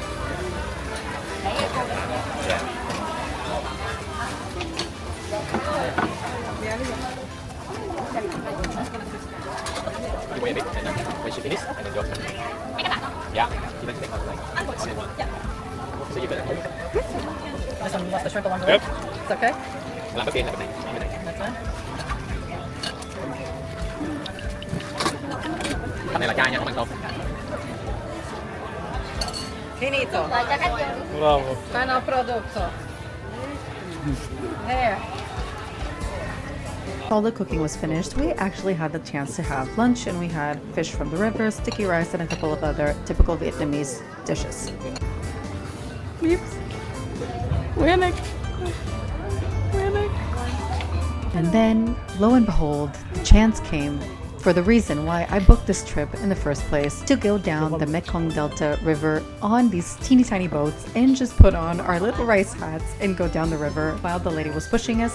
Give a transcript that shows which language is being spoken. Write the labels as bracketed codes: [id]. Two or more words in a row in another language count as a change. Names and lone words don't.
[en] You wait a bit, and then when she finishes, and then you open. Yeah. You like to take out like only one. So you better. This one wants the shrimp along the way. Yep. It's okay? Lamborghini. That's fine. [vi] Cái này là chai nha, không ăn không. [en] Finito. Bravo. [es] Final producto. [en] There. All the cooking was finished, we actually had the chance to have lunch, and we had fish from the river, sticky rice, and a couple of other typical Vietnamese dishes. And then, lo and behold, the chance came for the reason why I booked this trip in the first place, to go down the Mekong Delta river on these teeny tiny boats and just put on our little rice hats and go down the river while the lady was pushing us.